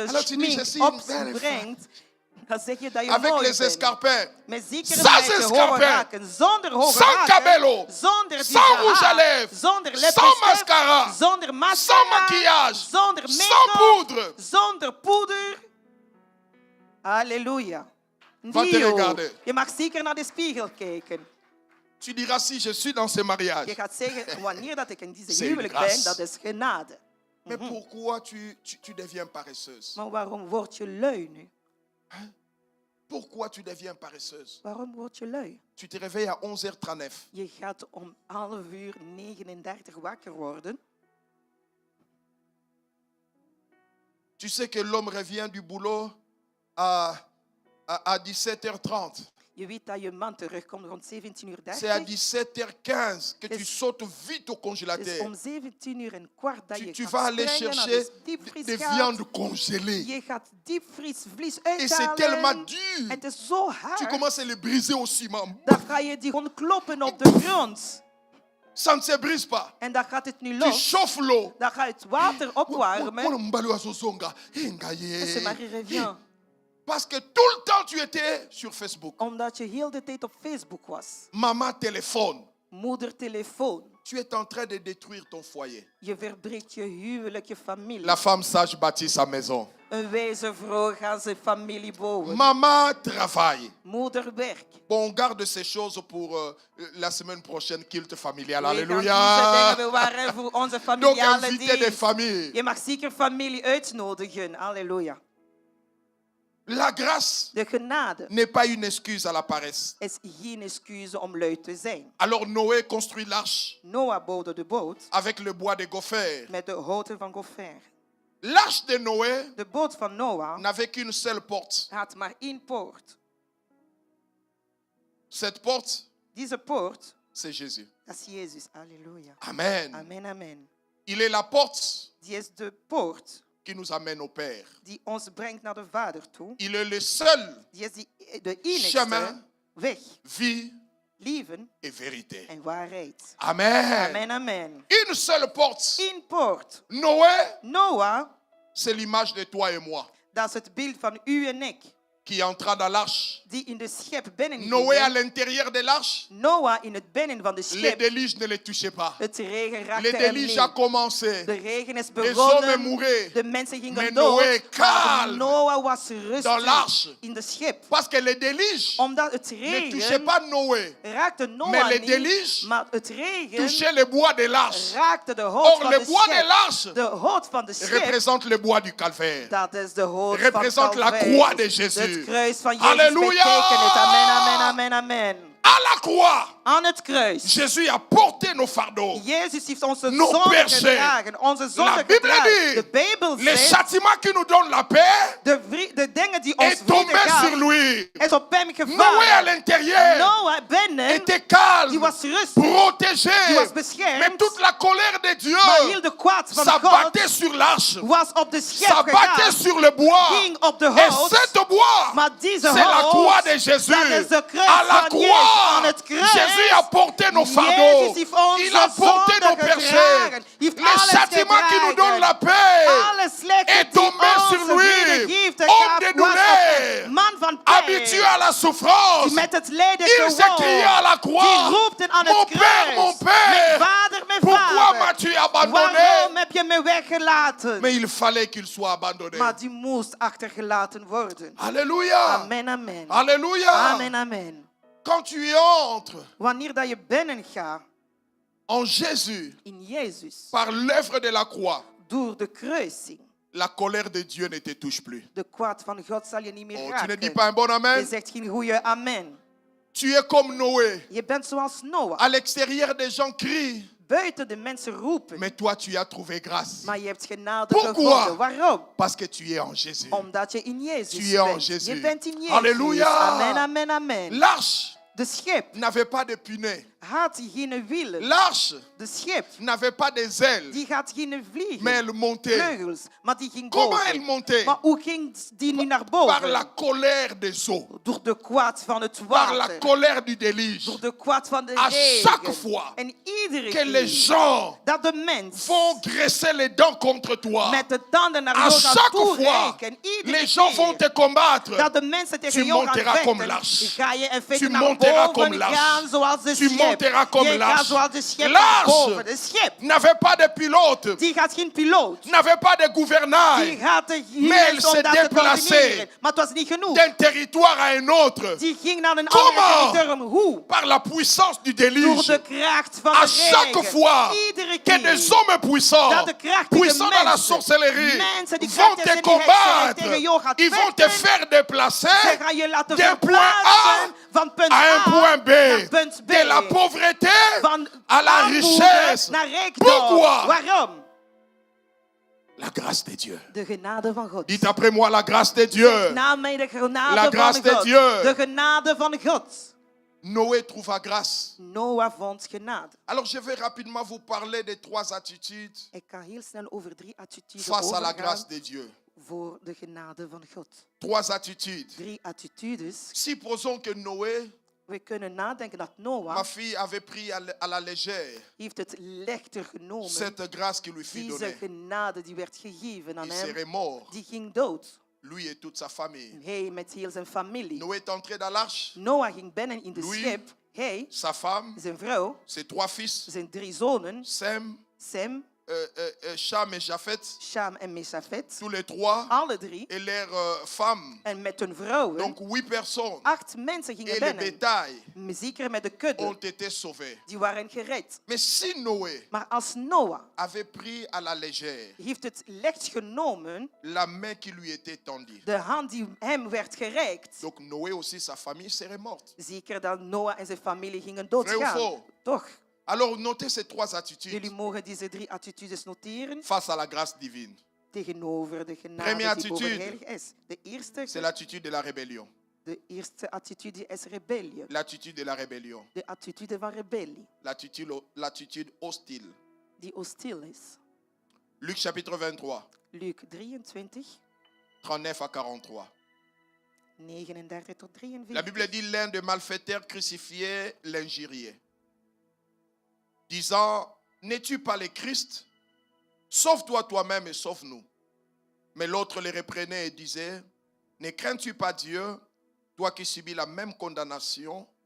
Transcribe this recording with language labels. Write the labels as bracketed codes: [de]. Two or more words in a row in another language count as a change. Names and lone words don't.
[fr] Alors tu dis, je [nl] schmink [fr] suis une belle [nl] opbrengt, dan zeg je dat je [fr] avec [nl] mooi [fr] les [nl] bent. [fr] escarpins, [nl] Met zeker [fr] Sans [nl] met je hoge [fr] escarpins. [nl] haken, zonder hoge [fr] Sans [nl] haken, [fr] cabello. [nl] zonder [fr] Sans [nl] dikke [fr] rouge à [nl] haar, [fr] lèvres. [nl] zonder [fr] Sans [nl] lippenstift, [fr] mascara. [nl] zonder mascara, [fr] Sans maquillage. [nl] zonder [fr] Sans [nl] make-up, [fr] poudre. [nl] zonder poeder. Halleluja. [fr] Va te Dio. regarder. [nl] Je mag zeker naar de spiegel kijken. [fr] Tu diras si je suis dans ce mariage. [nl] Je gaat zeggen, wanneer dat ik in deze [fr] C'est [nl] huwelijk [fr] grâce. [nl] ben, dat is genade. [fr] Mais pourquoi tu deviens paresseuse? [nl] Maar waarom word je lui nu? [fr] Pourquoi tu deviens paresseuse? [nl] Waarom word je lui? [fr] Tu te réveilles à 11h39. [nl] Je gaat om 11:39 wakker worden. [fr] Tu sais que l'homme revient du boulot à 17h30. [nl] Je weet dat je man terugkomt rond 17:30. [fr] C'est à 17h15 que tu [nl] Is- [fr] sautes vite au [nl] Dus [fr] congélateur. [nl] om 17:15 dat je [fr] Tu [nl] gaat [fr] vas aller [nl] springen naar [fr] chercher [nl] de diepvries [fr] des [nl] gaat. [fr] viandes congelées. [nl] Je gaat diepvriesvlees [fr] Et c'est tellement [nl] uithalen. [fr] dur. [nl] Het is zo [fr] Tu [nl] hard. [fr] commences à les briser au ciment. [nl] Dan ga je die gewoon kloppen op de grond. [fr] Ça ne se brise pas. [nl] En dan gaat het nu [fr] Tu [nl] los. [fr] chauffes l'eau. [nl] Dan ga je het water opwarmen. [fr] Et [nl] En ze [fr] Marie revient. parce que tout le temps tu étais sur Facebook. [nl] Omdat je heel de tijd op Facebook was. [fr] Maman téléphone. [nl] Moeder telefoon. [fr] Tu es en train de détruire ton foyer. [nl] Je verbreekt je huwelijk, je familie. [fr] La femme sage bâtit sa maison. [nl] Een wijze vrouw gaat zijn familie bouwen. [fr] Maman travaille. [nl] Moeder werkt. [fr] Bon, on garde ces choses pour la semaine prochaine, culte familial. [nl] We gaan deze [fr] Alléluia. [nl] dingen bewaren voor onze [fr] Donc, [nl] familiale [fr] invitez des [nl] dienst. [fr] familles. [nl] Je mag zeker familie uitnodigen. Halleluja. [fr] La grâce [nl] De genade [fr] n'est pas une excuse à la paresse. [nl] is geen excuus om lui te zijn. [fr] Alors Noé construit l'arche [nl] Noah bouwde de boot [fr] avec le bois de gopher. [nl] met de houten van Gopher. [fr] L'arche de Noé [nl] De boot van Noah [fr] n'avait qu'une seule porte. [nl] had maar één poort. [fr] Cette porte, [nl] Deze poort, [fr] c'est Jésus. [nl] dat is Jezus. Halleluja. Amen. Amen, amen. [fr] Il est la porte [nl] Die is de poort [fr] qui nous amène au Père. [nl] die ons brengt naar de Vader toe. [fr] Il est le seul [nl] Die is de enigste [fr] chemin, [nl] weg, [fr] vie [nl] leven [fr] et vérité. [nl] en waarheid. Amen. Amen, amen. [fr] Une seule porte. [nl] Eén poort. [fr] Noé, [nl] Noah, [fr] c'est l'image de toi et moi [nl] dat is het beeld van u en ik, [fr] qui entra dans l'arche. [nl] die in de schep binnen [fr] Noé à [nl] gingen. [fr] l'intérieur de l'arche, [nl] Noah in het binnen van de [fr] les [nl] schep. [fr] déluges ne les touchaient pas. [nl] Het regen [fr] Les [nl] raakte hem [fr] déluges a [nl] niet. [fr] commencé. [nl] De regen is [fr] Les hommes [nl] begonnen. [fr] mouraient. [nl] De mensen gingen [fr] Mais [nl] dood. [fr] Noé [nl] Maar [fr] calme [nl] Noah was [fr] dans [nl] rustig [fr] l'arche. [nl] in de schip. [fr] Parce que les déluges [nl] Omdat het [fr] ne touchaient [nl] regen [fr] pas Noé, [nl] raakte [fr] mais [nl] Noah [fr] les [nl] niet. [fr] déluges [nl] Maar het regen [fr] touchaient le bois de l'arche. [nl] raakte de hout [fr] Or, [nl] van [fr] le [nl] de [fr] bois de [nl] schip. [fr] l'arche [nl] De hout van de schip. [fr] représente le bois du calvaire. [nl] Dat is de hout [fr] Représente [nl] van [fr] la [nl] Calvaire. [fr] croix de Jésus. [nl] Het kruis van Jezus [fr] Alléluia. [nl] betekent het. Amen, amen, amen, amen. [fr] À la croix, [nl] Aan het kruis. [fr] Jésus a porté nos fardeaux. [nl] Jezus heeft onze [fr] Nos [nl] zonde [fr] péchés. [nl] gedragen. Onze zonde [fr] La Bible [nl] gedragen. De [fr] dit, [nl] Bijbel [fr] les [nl] zegt, [fr] châtiments qui nous donnent la paix [nl] de dingen die ons [fr] est tombé [nl] vrede [fr] sur [nl] gaven, [fr] lui. [nl] is op hem [fr] Noé à [nl] gevallen. [fr] l'intérieur [nl] Noah binnen, [fr] était calme, [nl] die was rustig, [fr] protégé. [nl] die was [fr] Mais [nl] beschermd. [fr] toute la colère de Dieu [nl] Maar heel de kwaad van God [fr] s'abattait sur l'arche, [nl] was op de schep [fr] s'abattait [nl] gegaan, [fr] sur le bois. [nl] ging op de [fr] Et [nl] hout. [fr] cette bois, [nl] Maar deze [fr] c'est la croix [nl] hout, [fr] de Jésus. [nl] dat is de kruis [fr] À la [nl] van Jezus. Aan [fr] croix, [nl] het kruis, [fr] Jésus a porté nos [nl] Jezus [fr] fardeaux. [nl] heeft onze [fr] Il a porté [nl] zonde [fr] nos péchés. [nl] gedragen. Heeft [fr] Les [nl] alles [fr] châtiments qui nous [nl] gedragen. [fr] donnent la paix [nl] Alle slechte [fr] est [nl] die [fr] tombé sur [nl] onze [fr] lui. [nl] vrede geeft, [fr] Homme de [nl] was op [fr] douleur, [nl] hem. Man van pijn, [fr] habitué à la souffrance. [nl] die met het lijden [fr] Il s'est crié à la [nl] die [fr] croix. [nl] roept aan [fr] Mon [nl] het kruis. [fr] Père, mon Père, [nl] Mijn vader, mijn [fr] pourquoi [nl] vader. [fr] m'as-tu abandonné? [nl] Waarom heb je me weggelaten? [fr] Mais il fallait qu'il soit abandonné. [nl] Maar die moest achtergelaten worden. [fr] Alléluia. [nl] Amen, amen. [fr] Alléluia. [nl] Amen, amen. [fr] Quand tu y entres [nl] Wanneer dat je binnen gaat [fr] en Jésus [nl] in Jezus, [fr] par l'œuvre de la croix, [nl] door de kruising, [fr] la colère de Dieu ne te touche plus. [nl] de kwaad van God zal je niet meer [fr] Oh, tu [nl] raken. [fr] ne dis pas un bon [nl] Je [fr] amen? [nl] zegt geen goede amen. [fr] Tu es comme Noé. [nl] Je bent zoals Noah. [fr] À l'extérieur, des gens crient. [nl] Buiten de mensen roepen. [fr] Mais toi, tu as trouvé grâce. [nl] Maar je hebt genade [fr] Pourquoi? [nl] gevonden. Waarom? [fr] Parce que tu es en Jésus. [nl] Omdat je in Jezus [fr] Tu es en [nl] bent. [fr] Jésus. [nl] Je bent in Jezus. [fr] Alléluia. [nl] Amen, amen, amen. [fr] L'arche [nl] De schip [fr] n'avait pas de punais. [nl] had geen wielen. [fr] L'arche [nl] De schip [fr] n'avait pas des ailes. [nl] die had geen vliegen. [fr] Mais elle montait. [nl] Vleugels. Maar die ging [fr] Comment elle [nl] boven. [fr] montait? [nl] Maar hoe ging die nu naar [fr] Par [nl] boven? [fr] la colère des eaux. [nl] Door de kwaad van het [fr] Par la [nl] water. [fr] colère du déluge. [nl] Door de kwaad van de [fr] À chaque [nl] regen. [fr] fois [nl] En iedere [fr] que les [nl] keer [fr] gens [nl] dat de mens [fr] vont graisser les dents contre toi, [nl] met de tanden naar [fr] à [nl] jou gaat [fr] chaque fois, [nl] toereiken. Iedere [fr] les gens [nl] keer [fr] vont te combattre. [nl] dat de mensen tegen [fr] Tu [nl] jou gaan [fr] monteras comme [nl] vechten, [fr] l'arche. [nl] ga je in feite [fr] Tu [nl] naar [fr] monteras comme [nl] boven [fr] l'arche. [nl] gaan zoals de [fr] Tu [nl] schip. [fr] monteras comme [nl] Je [fr] l'arche. [nl] gaat zoals de schip [fr] L'arche [nl] naar boven. De schip, [fr] n'avait pas de pilote, [nl] die gaat geen piloot. [fr] n'avait pas de [nl] Die [fr] gouvernail, [nl] gaat er [fr] Mais elle [nl] hier [fr] se [nl] om dat te [fr] déplaçait. [nl] coördineren. Maar het was niet genoeg. [fr] d'un territoire à un autre, [nl] Die ging naar een [fr] Comment? [nl] ander territorium. Hoe? [fr] par la puissance du [nl] Door [fr] déluge. [nl] de kracht van [fr] À [nl] de [fr] chaque [nl] regen. [fr] fois [nl] Iedere [fr] que [nl] keer [fr] des hommes puissants, [nl] dat de krachtige [fr] puissants dans la [nl] mensen, [fr] sorcellerie, [nl] mensen die [fr] vont [nl] krachtig [fr] te [nl] zijn in hekserij tegen jou [fr] combattre, [nl] gaat [fr] ils vont te [nl] vechten, [fr] faire déplacer [nl] ze gaan je laten [fr] d'un point [nl] verplaatsen van punt [fr] à un point B, [nl] naar punt B. [fr] de la pauvreté [nl] Van [fr] à la [nl] armoede [fr] richesse. [nl] naar rijkdom. [fr] Pourquoi? [nl] Waarom? [fr] La grâce de Dieu. [nl] De genade van God. [fr] Dites après moi la grâce de Dieu. [nl] Na mij de genade [fr] La grâce [nl] van [fr] de [nl] God. [fr] Dieu. [nl] De genade van God. [fr] Noé trouva grâce. [nl] Noah vond genade. [fr] Alors je vais rapidement vous parler des trois attitudes [nl] Ik ga heel snel over 3 attitudes [fr] face à la [nl] overgaan [fr] grâce de Dieu. [nl] voor de genade van God. [fr] Trois attitudes. [nl] 3 attitudes. [fr] Supposons que Noé, [nl] We kunnen nadenken dat [fr] ma [nl] Noah [fr] fille, avait pris à la légère [nl] heeft het lichter genomen. [fr] cette grâce qui lui fut [nl] Deze [fr] donnée. [nl] genade die werd gegeven aan [fr] Il [nl] hem, [fr] serait mort, [nl] die ging dood. [fr] lui et toute sa famille. [nl] Hij met heel zijn familie. [fr] Noé est entré dans l'arche, [nl] Noah ging binnen in de [fr] Lui. [nl] schip. Hij, [fr] sa femme, [nl] zijn vrouw, [fr] ses trois fils, [nl] zijn 3 zonen, [fr] Sem, [nl] Sem, [fr] Cham et Japhet, [nl] Sham en Mesaphet. [fr] tous les trois, [nl] Alle 3. [fr] et leurs femmes. [nl] En met hun vrouwen. [fr] Donc 8 personnes. [nl] 8 mensen gingen [fr] Et le [nl] binnen. [fr] bétail [nl] Zeker met de kudde. [fr] ont été sauvés. [nl] Die waren gered. [fr] Mais si Noé [nl] Maar als Noah [fr] avait pris à la légère [nl] heeft het licht genomen, [fr] la main qui lui était tendue, [nl] de hand die hem werd gereikt, [fr] donc Noé aussi, sa famille serait morte. [nl] zeker dat Noah en zijn familie gingen [fr] Vrai ou [nl] doodgaan. [fr] faux? [nl] Toch? [fr] Alors notez ces trois attitudes [nl] Jullie mogen deze 3 attitudes noteren [fr] face à la grâce divine. [nl] tegenover de [fr] Première [nl] genade die [fr] attitude. [nl] overheilig is. [fr] C'est l'attitude de la rébellion. [nl] De eerste attitude is rebellie. [fr] L'attitude de la rébellion. [nl] De attitude van rebellie, [fr] L'attitude hostile. [nl] die hostiel is. [fr] Luc chapitre 23, [nl] Luc 23, [fr] 39 à 43. [nl] 39 tot [fr] La [nl] 43. [fr] Bible dit l'un des malfaiteurs crucifiés l'injuriait, disant, n'es-tu pas le Christ? Sauve-toi toi-même et sauve-nous. Mais l'autre les reprenait et disait, ne crains-tu pas Dieu, toi qui subis la même condamnation?